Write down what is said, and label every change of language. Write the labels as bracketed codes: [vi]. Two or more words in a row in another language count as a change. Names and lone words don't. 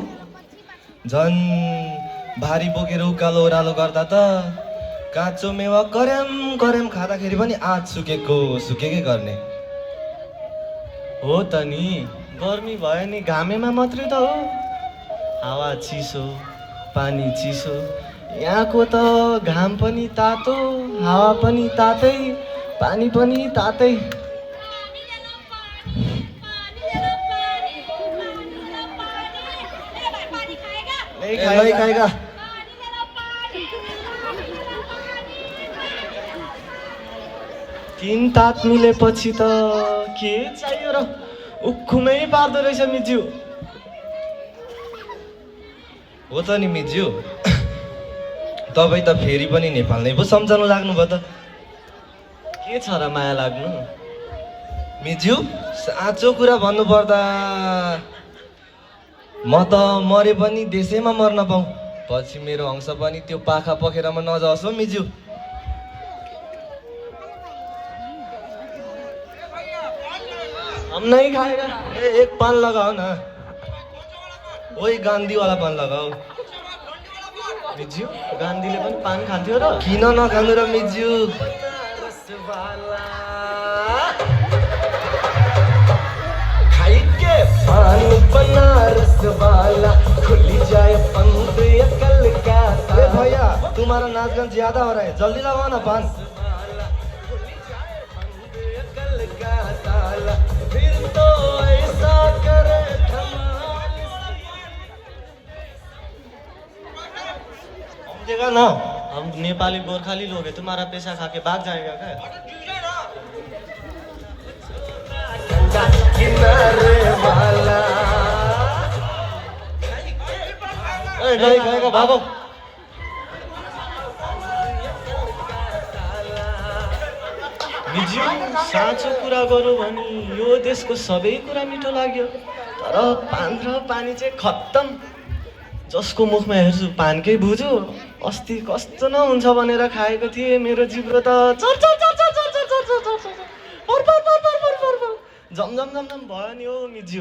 [ne] झन् भारी बोकेर उकालो ओह्रालो गर्दा त काँचो मेवा कर्याम कर्याम खाँदाखेरि पनि आँच सुकेकै गर्ने। हो त नि, गर्मी भयो नि घामेमा मात्रै त हो। हावा चिसो, पानी चिसो। यहाँको त घाम पनि तातो, हावा पनि तातै, पानी पनि तातै। [hi] नहीं खाएगा। [ne] तीन तात मिलेपछि त के चाहियो र? उखुमै पार्दो रहेछ मिज्यू। हो त नि मिज्यू, तपाईँ त फेरि पनि नेपाल नै पो सम्झनु लाग्नुभयो त। के छ र माया लाग्नु? मिज्यू साँचो कुरा भन्नुपर्दा म त मरे पनि देशैमा मर्न पाऊँ, पछि मेरो अंश पनि त्यो पाखा पखेरामा नजाओस् हो मिज्यू। [hi] हम नहीं खाएगा। एक पान लगाओ ना, वही गांधी वाला पान लगाओ। [ne] मिज्यू गांधीले पनि पान खान्थ्यो र? किन नखानु र मिज्यू? [hi] खाइके पान बनारस वाला खुली जाए पंख या कलकत्ता। ए भैया तुम्हारा नाच गान ज्यादा हो रहा है, जल्दी लगाओ ना पान। फिर तो ऐसा करे समझेगा ना? हम नेपाली गोरखाली लोग हैं, तुम्हारा पैसा खा के भाग जाएगा क्या? किनारे वाला नहीं खाएगा, भागो। [ne] मिज्यू साँचो कुरा गरौँ भने यो देशको सबै कुरा मिठो लाग्यो, तर पान र पानी चाहिँ खत्तम। जसको मुखमा हेर्छु पानकै बुझो। अस्ति कस्तो नहुन्छ भनेर खाएको थिएँ, मेरो जिब्रो त झमझम झमझम भयो नि हो मिज्यू।